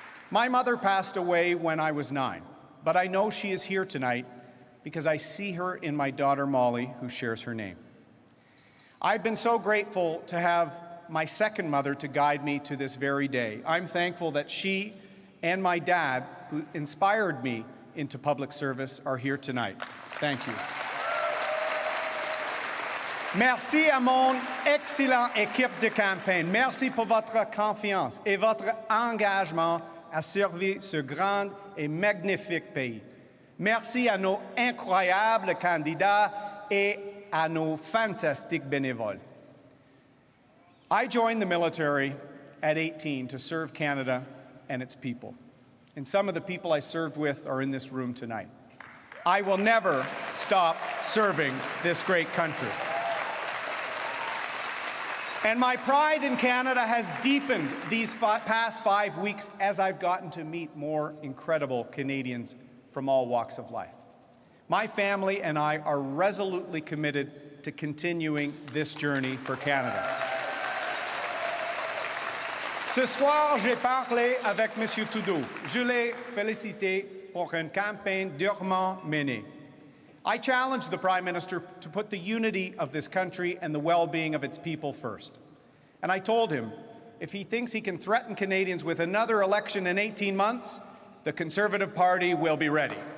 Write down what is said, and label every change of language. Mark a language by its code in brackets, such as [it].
[en] My mother passed away when I was 9, but I know she is here tonight because I see her in my daughter Molly, who shares her name. I've been so grateful to have my second mother to guide me to this very day. I'm thankful that she and my dad, who inspired me into public service, are here tonight. Thank you. [fr] Merci à mon excellent équipe de campagne. Merci pour votre confiance et votre engagement à servir ce grand et magnifique pays. Merci à nos incroyables candidats et à nos fantastiques bénévoles. [en] I joined the military at 18 to serve Canada and its people. And some of the people I served with are in this room tonight. I will never stop serving this great country. And my pride in Canada has deepened these past 5 weeks as I've gotten to meet more incredible Canadians from all walks of life. My family and I are resolutely committed to continuing this journey for Canada. [fr] Ce soir, j'ai parlé avec M. Trudeau. Je l'ai félicité pour une campagne durement menée. [en] I challenged the Prime Minister to put the unity of this country and the well-being of its people first. And I told him, if he thinks he can threaten Canadians with another election in 18 months, the Conservative Party will be ready.